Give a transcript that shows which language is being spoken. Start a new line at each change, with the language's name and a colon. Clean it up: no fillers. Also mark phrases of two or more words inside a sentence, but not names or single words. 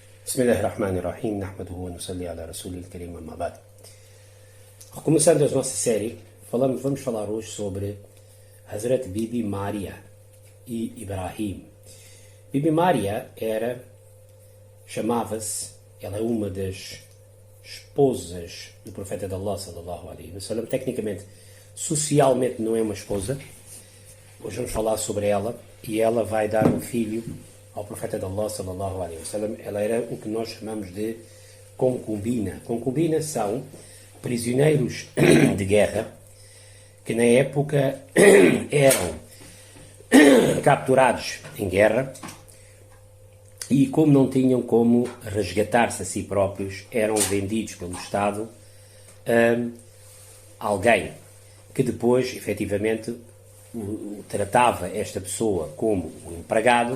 Arabic: بسم الله الرحمن الرحيم نحمده ونصلي على رسول الكريم أما بعد.
Portuguese: Recomeçando a nossa série, vamos falar hoje sobre Hazrat Bibi Maria e Ibrahim. Bibi Maria ela é uma das esposas do profeta de Allah
Arabic: صلى الله عليه وسلم.
Portuguese: Tecnicamente, socialmente não é uma esposa. Hoje vamos falar sobre ela e ela vai dar um filho ao profeta de Allah
Arabic: صلى الله عليه وسلم.
Portuguese: Ela era o que nós chamamos de concubina. Concubinas são prisioneiros de guerra que na época eram capturados em guerra e, como não tinham como resgatar-se a si próprios, eram vendidos pelo Estado a alguém que depois, efetivamente, tratava esta pessoa como um empregado.